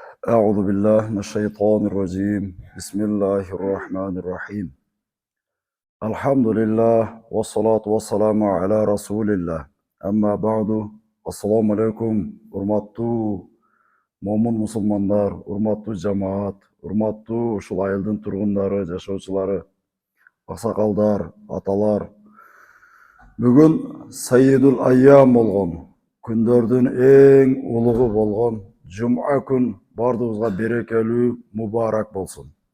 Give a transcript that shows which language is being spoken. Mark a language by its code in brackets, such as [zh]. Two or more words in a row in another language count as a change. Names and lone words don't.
[ar] أعوذ بالله من الشيطان الرجيم بسم الله الرحمن الرحيم الحمد لله والصلاة والسلام على رسول الله أما بعد السلام عليكم [ky] урматтуу момун мусулмандар, урматтуу жамаат, урматтуу ушул айылдын тургундары, жашоочулары, аксакалдар, аталар. Бүгүн [ar] سيد الأيام [ky] болгон, күндөрдүн эң улугу болгон Жум'a күн бардыгыбызга берекелүү, мубарак болсун.